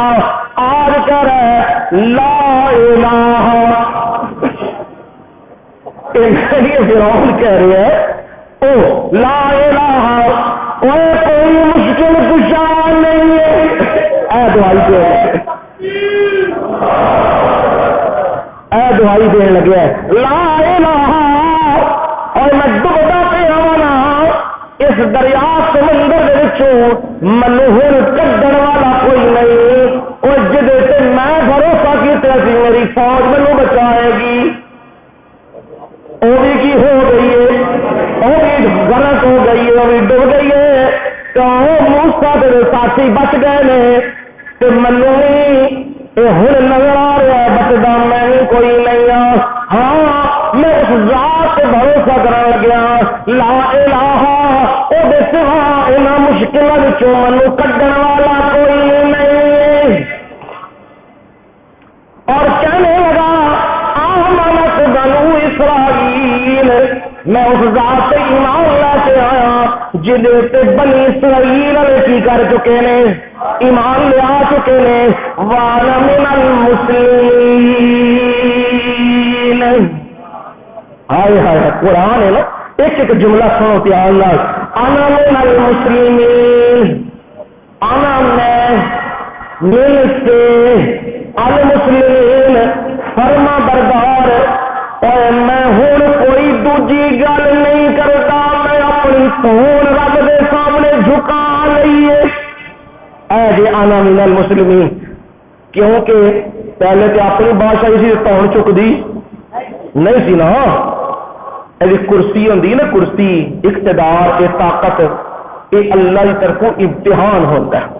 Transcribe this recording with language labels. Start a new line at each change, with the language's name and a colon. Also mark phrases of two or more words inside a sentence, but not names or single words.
Urdu: آج کہہ رہے
Arabic: لا الہ,
Urdu: فرعون کہہ رہے ہیں او
Arabic: لا الہ,
Urdu: کوئی مشکل کشا نہیں ہے.
Punjabi: اے دعائی دین لگے
Arabic: لا الہ,
Punjabi: اور میں ڈبدا پیا نا اس دریا سمندر دے وچوں مینوں ہن کڈن والا کوئی نہیں, اور جدے تے میں بھروسہ کیتا سی میری فوج مینوں بچائے گی, وہ بھی کی ہو گئی ہے, وہ بھی غرق ہو گئی ہے, وہ بھی ڈب گئی ہے. تو موسیٰ دے ساتھی بچ گئے نے, تے مینوں ہن نظر آ رہا ہے بچدا میں کوئی نہیں ہوں. ہاں میں اس ذات پہ بھروسہ کرنے لگیا
Arabic: لا الہ,
Punjabi: او دے سوا انہاں مشکلاں وچوں مینوں کڈن والا کوئی نہیں. اور کہنے لگا
Arabic: آمنت بنو اسرائیل,
Punjabi: میں اس ذات پہ ایمان لا کے آیا جنہیں تے بنی اسرائیل والے کی کر چکے نے, ایمان لے آ چکے نے.
Arabic: وانا من المسلمین,
Punjabi: ہائے ہائے قرآن ہے نا, ایک ایک جملہ سنو پیار نال.
Arabic: انا من المسلمین,
Punjabi: انا میں مل کے المسلمین فرما بردار, اور میں ہوں کوئی دوجی گل نہیں کرتا, میں اپنی تون رب دے سامنے جھکا لئیے. اے جی
Arabic: انا من المسلمین,
Punjabi: کیونکہ پہلے تو اپنی بادشاہی سی تون چک دی نہیں سی نا, یہ کرسی ہوندی نا, کرسی اقتدار یہ طاقت یہ اللہ کی طرفوں امتحان ہوتا ہے.